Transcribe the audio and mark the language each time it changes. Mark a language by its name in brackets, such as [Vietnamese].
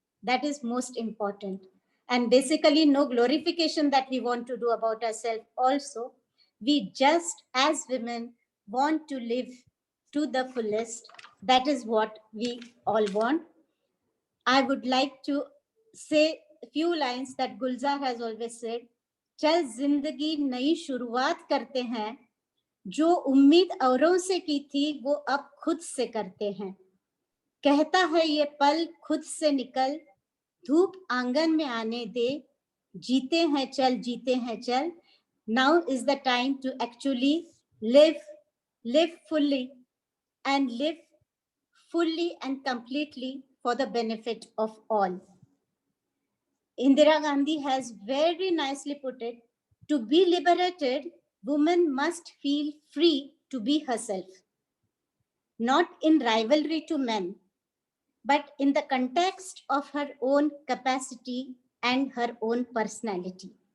[English] That is most important. And basically, no glorification that we want to do about ourselves also. We just, as women, want to live to the fullest. That is what we all want. I would like to say few lines that Gulzar has always said, [Hindi] चल जिंदगी नई शुरुआत करते हैं, जो उम्मीद औरों से की थी वो अब खुद से करते हैं, कहता है ये पल खुद से निकल, धूप आंगन में आने दे, जीते हैं चल, [English] now is the time to actually live fully and live fully and completely for the benefit of all. Indira Gandhi has very nicely put it, to be liberated, woman must feel free to be herself, not in rivalry to men, but in the context of her own capacity and her own personality.